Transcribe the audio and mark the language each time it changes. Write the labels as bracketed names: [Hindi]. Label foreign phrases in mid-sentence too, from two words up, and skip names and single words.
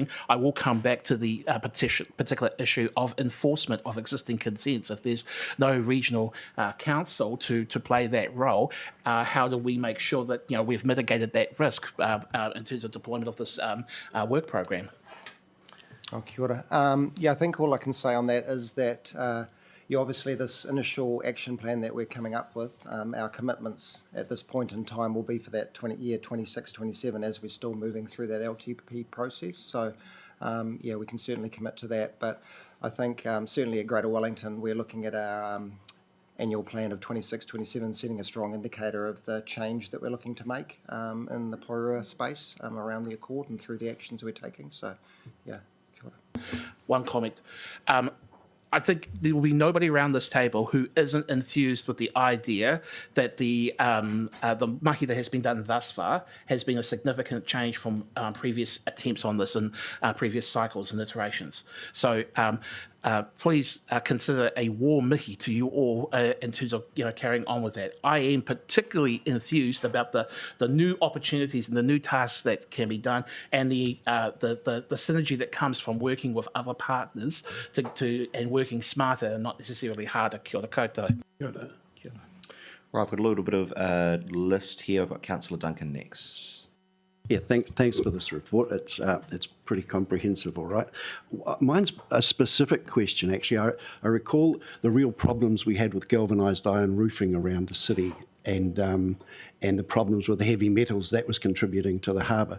[English] I will come back to the particular issue of enforcement of existing consents. If there's no regional council to play that role, how do we make sure that we've mitigated that risk in terms of deployment of this work program? [Māori] Oh, kia ora. [English] I think all I can say on that is that obviously this initial action plan that we're coming up with, our commitments at this point in time will be for that 26-27 as we're still moving through that LTP process. So we can certainly commit to that. But I think certainly at Greater Wellington, we're looking at our annual plan of 26-27, setting a strong indicator of the change that we're looking to make in the Porirua space around the Accord and through the actions we're taking. So, [Māori] kia ora. [English] One comment. I think there will be nobody around this table who isn't enthused with the idea that the mahi that has been done thus far has been a significant change from previous attempts on this and previous cycles and iterations. So please consider a warm mihi to you all in terms of carrying on with that. I am particularly enthused about the new opportunities and the new tasks that can be done, and the synergy that comes from working with other partners and working smarter and not necessarily harder. [Māori] Kia ora koutou. Kia ora. [English] Right, I've got a little bit of a list here. I've got Councillor Duncan next. Yeah, thanks for this report. It's pretty comprehensive, all right. Mine's a specific question, actually. I recall the real problems we had with galvanised iron roofing around the city and the problems with the heavy metals that was contributing to the harbour.